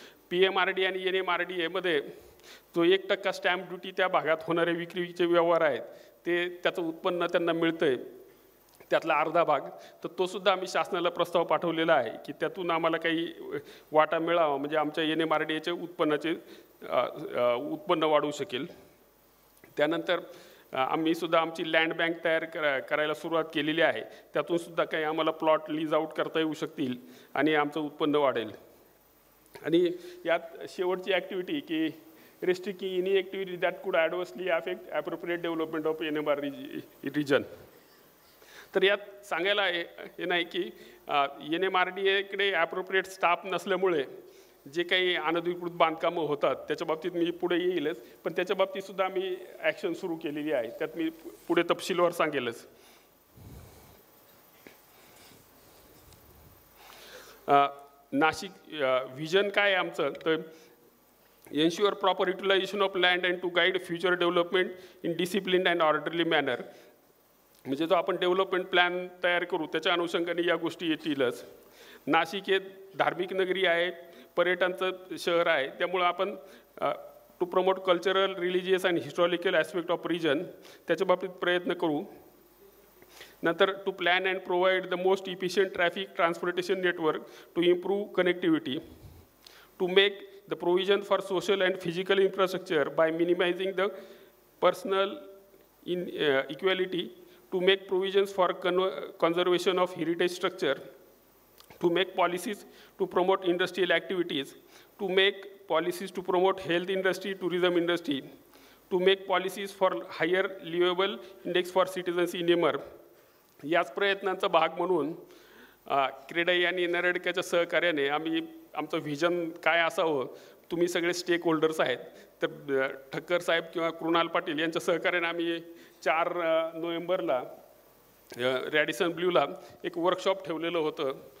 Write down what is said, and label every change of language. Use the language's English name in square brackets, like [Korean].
[Marathi] PMRD आणि NMRD मध्ये जो 1% स्टॅम्प ड्युटी त्या भागात होणारे विक्रीचे व्यवहार आहेत ते त्याचं उत्पन्न त्यांना मिळतंय, त्यातला अर्धा भाग, तर तो सुद्धा आम्ही शासनाला प्रस्ताव पाठवलेला आहे की त्यातून आम्हाला काही वाटा मिळावा, म्हणजे आमच्या NMRDचे उत्पन्नाचे उत्पन्न वाढू शकेल. त्यानंतर आम्ही सुद्धा आमची लँड बँक तयार करायला सुरुवात केलेली आहे. त्यातून सुद्धा काही आम्हाला प्लॉट लीज आउट करता येऊ शकतील आणि आमचं उत्पन्न वाढेल. आणि यात शेवटची ॲक्टिव्हिटी की [English] restricting any activity that could adversely affect appropriate development of NMR region. [Marathi] तर यात सांगायला हे नाही की NMRDकडे ॲप्रोप्रिएट स्टाफ नसल्यामुळे जे काही अनधिकृत बांधकामं होतात त्याच्या बाबतीत मी पुढे येईलच, पण त्याच्या बाबतीत सुद्धा आम्ही ॲक्शन सुरू केलेली आहे, त्यात मी पुढे तपशीलवार सांगेलच. नाशिक व्हिजन काय आहे आमचं, तर [English] ensure proper utilization of land and to guide future development in disciplined and orderly manner. [Marathi] म्हणजे जो आपण डेव्हलपमेंट प्लॅन तयार करू त्याच्या अनुषंगाने या गोष्टी येतीलच. नाशिक हे धार्मिक नगरी आहे, पर्यटनाचं शहर आहे, त्यामुळं आपण [English] to promote cultural, religious and historical aspect of region [Marathi] त्याच्या बाबतीत प्रयत्न करू. [English] नंतर to plan and provide the most efficient traffic transportation network to improve connectivity. To make the provision for social and physical infrastructure by minimizing the personal equality, to make provisions for conservation of heritage structure, to make policies to promote industrial activities, to make policies to promote health industry, tourism industry, to make policies for higher livable index for citizens in NMR. [Marathi] याच प्रयत्नांचा भाग म्हणून क्रेडाई आणि NREDCAच्या सहकार्याने आम्ही आमचं vision काय असावं, तुम्ही सगळे स्टेक होल्डर्स आहेत, तर ठक्कर साहेब किंवा कृणाल पाटील यांच्या सहकार्याने आम्ही 4 नोव्हेंबरला रॅडिसन ब्ल्यूला एक वर्कशॉप ठेवलेलं होतं.